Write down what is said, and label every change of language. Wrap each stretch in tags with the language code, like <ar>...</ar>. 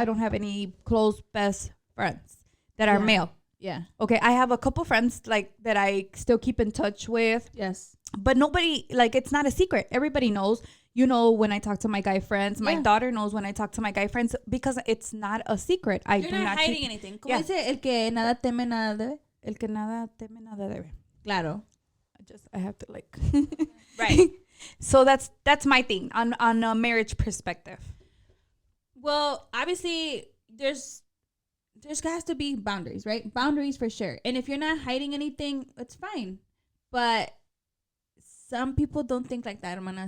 <en>I don't have any close best friends that are male. Yeah. Okay, I have a couple friends like that I still keep in touch with. Yes. But nobody, like, it's not a secret. Everybody knows. You know, when I talk to my guy friends, my daughter knows when I talk to my guy friends, because it's not a secret. You're not hiding anything.</en> <es>¿Cómo dice? El que nada teme, nada debe. El que nada teme, nada debe. Claro.</es> <en>I have to like. Right. So that's my thing on a marriage perspective. Well, obviously, there's there's has to be boundaries, right? Boundaries for sure. And if you're not hiding anything, it's fine. But some people don't think like that, hermana.</en>